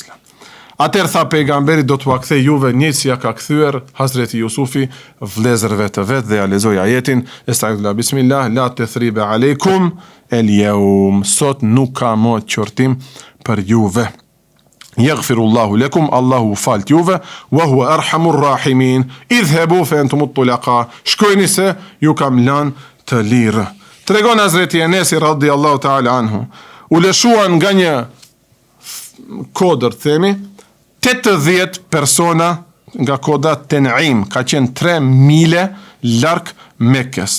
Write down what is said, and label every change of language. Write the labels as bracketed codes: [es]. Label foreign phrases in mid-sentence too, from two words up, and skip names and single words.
[sq] Atëherë tha pejgamberi do t'u akthej juve njëjtë si ja ka kthyer Hazreti Jusufi vlezërve të vet dhe ja lexoj ajetin [ar] أستغفر الله بسم الله لا تثريب عليكم اليوم, [sq] sot nuk ka më qortim për juve. [ar] يغفر الله لكم, [sq] Allahu falt juve, [ar] وهو أرحم الراحمين. اذهبوا فأنتم الطلقاء. [sq] Shkojni se ju kam lënë të lirë. Tregon Hazreti Enesi [ar] رضي الله تعالى عنه, [sq] u lëshuan nga një kodër, themi, 80 persona nga koda Tenaim, ka qenë 3 mile larg Mekës.